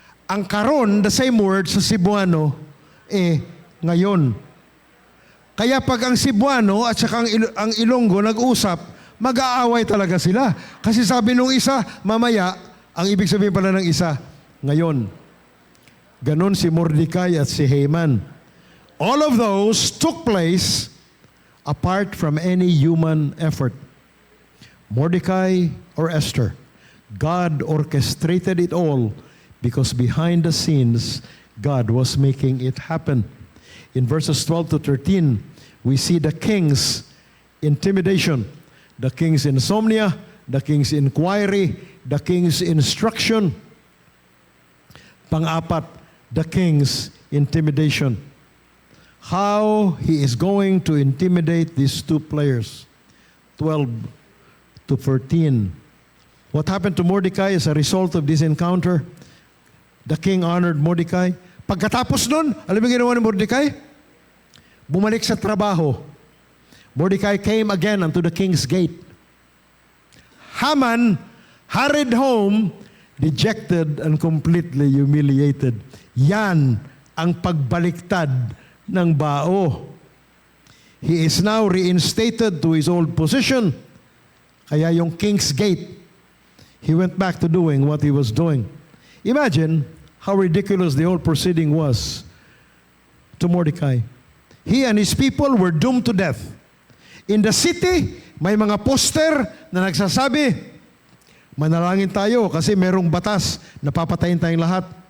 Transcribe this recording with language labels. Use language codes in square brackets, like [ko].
[tl] Ang karon, [en] the same word [tl] sa Cebuano, ngayon. Kaya pag ang Cebuano at saka ang Ilonggo nag-usap, mag-aaway talaga sila. Kasi sabi nung isa, mamaya, ang ibig sabihin pala ng isa, ngayon. Ganon si Mordecai at si Haman. [en] All of those took place apart from any human effort. Mordecai or Esther, God orchestrated it all because behind the scenes, God was making it happen. In verses 12 to 13, we see the king's intimidation, the king's insomnia, the king's inquiry, the king's instruction. Pang-apat, the king's intimidation. How he is going to intimidate these two players. 12 to 14. What happened to Mordecai as a result of this encounter? The king honored Mordecai. [tl] Pagkatapos nun, alam mo ginawa ni Mordecai? Bumalik sa trabaho. [en] Mordecai came again unto the king's gate. Haman hurried home, dejected and completely humiliated. [tl] Yan ang pagbaliktad ng bao. [en] He is now reinstated to his old position. [tl] Kaya yung [en] king's gate, he went back to doing what he was doing. Imagine how ridiculous the whole proceeding was to Mordecai. He and his people were doomed to death. [tl] In the city, may mga poster na nagsasabi, manalangin tayo kasi merong batas na papatayin tayong lahat.